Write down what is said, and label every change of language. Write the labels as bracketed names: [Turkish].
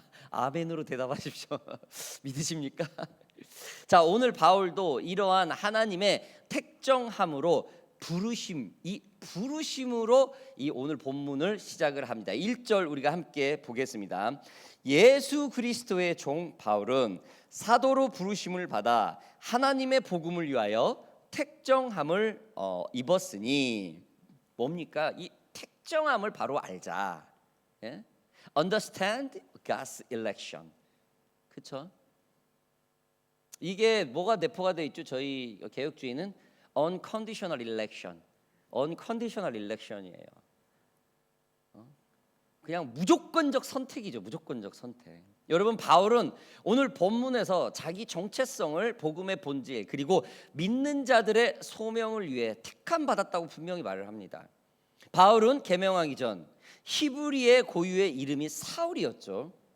[Korean] 아멘으로 대답하십시오. 믿으십니까? 자, 오늘 바울도 이러한 하나님의 택정함으로 이 부르심으로 이 오늘 본문을 시작을 합니다. 1절 우리가 함께 보겠습니다. 예수 그리스도의 종 바울은 사도로 부르심을 받아 하나님의 복음을 위하여 택정함을 입었으니, 뭡니까? 이 택정함을 바로 알자. 예? [English] Understand God's election. [Korean] 그렇죠? 이게 뭐가 내포가 되어 있죠? 저희 개혁주의는 unconditional election. unconditional election이에요. 그냥 무조건적 선택이죠. 무조건적 선택. 여러분, 바울은 오늘 본문에서 자기 정체성을 복음의 본질, 그리고 믿는 자들의 소명을 위해 택함 받았다고 분명히 말을 합니다. 바울은 계명하기 전 히브리의 고유의 이름이 사울이었죠.